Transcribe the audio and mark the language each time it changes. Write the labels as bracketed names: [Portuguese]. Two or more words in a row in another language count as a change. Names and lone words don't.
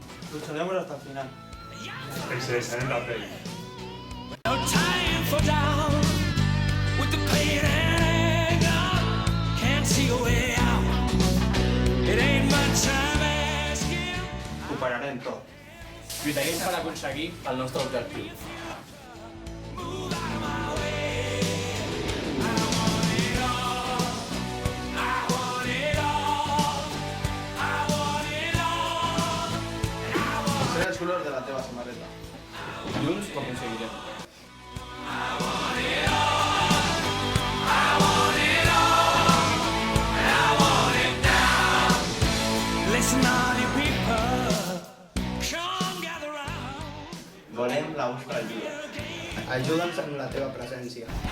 [Spanish] Lucharemos hasta el final. Excelente la peli. [English] No time for doubt. With the pain and anger, can't see a way out. It ain't much time asking. [Catalan] Ho pararem tot. Lluitarem per aconseguir el nostre objectiu. [English] Move out of my way. I want it all. I want it all. I want it all. And I want [Catalan] Seré els colors de la teva samarreta. Junts ho aconseguirem. [English] Listen, all you people, come gather round. [Catalan] Volem la vostra ajuda. Ajuda'ns amb la teva presència.